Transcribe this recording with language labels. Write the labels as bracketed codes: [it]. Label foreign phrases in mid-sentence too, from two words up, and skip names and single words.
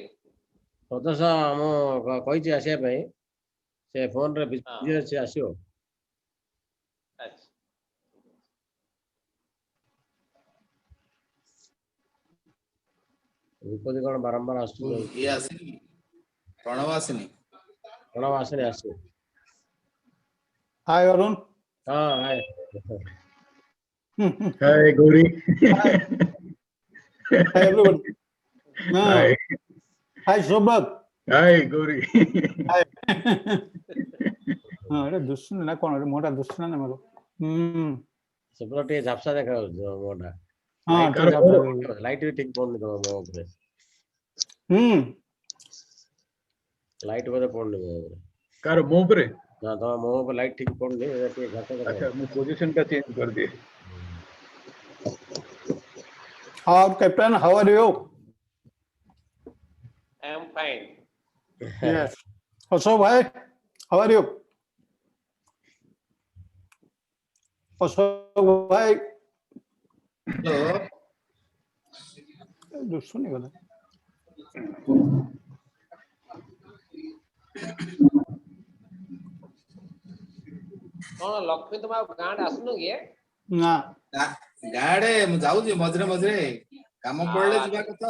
[or] ପ୍ରଦୋଷ ମୁଁ କହିଛି ଆସିବା ପାଇଁ, ସେ ଫୋନରେ ବିଜି ଅଛି, ଆସିବ। ରୂପଦୀ କଣ ବାରମ୍ବାର ଆସୁଛି। ଇଏ ଆସିନି, ପ୍ରଣବ ଆସିନି। ପ୍ରଣବ ଆସିନି, ଆସିବ। [en] Hi Arun. Hi. Hi Gauri. Hi. Hi everybody. Hi. Hi Shobhat. Hi Gauri. Hi. [or] ଏଟା ଦୁଶୁନି ନା କଣ ମୋଟା ଦୁଶୁନା ନା ମୋର। ସେପଟ ଟିକେ ଝାପ୍ସା ଦେଖାଯାଉଛି ମୋଟା। ଲାଇଟ୍ ବି ଠିକ ପଡୁନି ତମ ମୋ ଉପରେ। ଲାଇଟ୍ ବୋଧେ ପଡୁନି ମୋ ଉପରେ। କାର ମୋ ଉପରେ? ନା ତମ ମୋ ଉପରେ ଲାଇଟ୍ ଠିକ ପଡୁନି, ଟିକେ ଝାପ୍ସା ଦେଖାଯାଉଛି। [hi] अच्छा मैं पोजीशन का चेंज कर दिए। [en] Captain, how are you? I am fine. Yes. Ashok bhai, how are you? Ashok bhai. Hello. [or] ଦୁଶୁନି କଥା। କଣ ଲକ୍ଷ୍ମୀ ତମ ଗାଁ ରେ ଆସୁନ କି? ନା ଗାଁରେ ମୁଁ ଯାଉଛି ମଝିରେ ମଝିରେ, କାମ ପଡିଲେ ଯିବା କଥା।